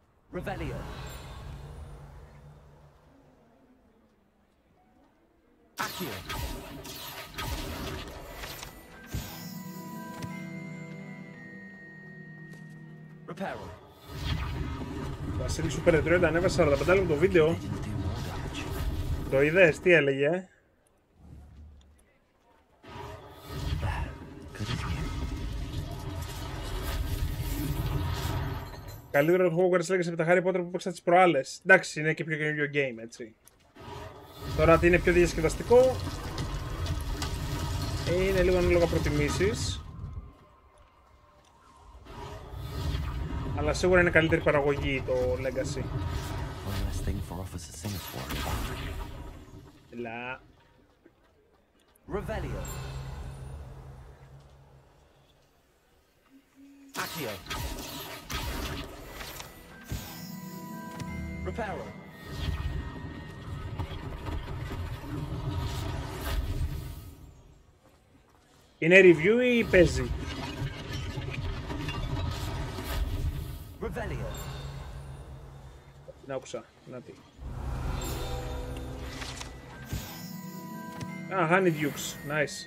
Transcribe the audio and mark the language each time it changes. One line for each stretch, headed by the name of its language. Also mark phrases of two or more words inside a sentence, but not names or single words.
Greek: Revelio. Accio. Reparo. Βασίλη Super Detroit ανέβασε 45 λεπτό το βίντεο. Το είδες, τι έλεγε? Καλύτερο το Hogwarts Legacy από τα Harry Potter που παίξα τις προάλλες. Εντάξει, είναι και πιο καινούριο game, έτσι. Τώρα τι είναι πιο διασκεδαστικό, είναι λίγο ανάλογα προτιμήσεις. Αλλά σίγουρα είναι καλύτερη παραγωγή το Legacy. Ελά. Revelio. Accio. Reparo. Είναι review ή παίζει? Revelio. Να άκουσα, να τι. Α, Honeydukes, nice.